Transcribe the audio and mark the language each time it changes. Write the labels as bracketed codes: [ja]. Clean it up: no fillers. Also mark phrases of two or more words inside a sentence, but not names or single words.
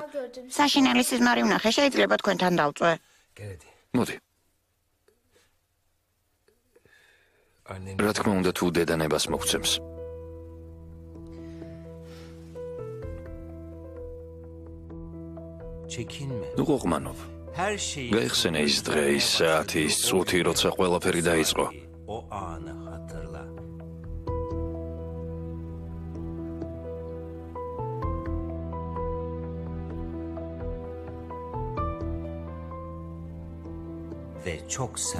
[ka] საშინელის სიზმარი ვნახე, შეიძლება თქვენთან დავწვე. მოდი. რა თქმა უნდა თუ დედანებას მოგცემს. [tr] çekinme. [ka] ნუ ყოყმანობ. [tr] Her şeyi [ka] გაიხსენე ის დღე, ის საათი, ის წუთი, როცა ყველაფერი დაიწყო. [tr] o anı hatırla. Ve çok sert.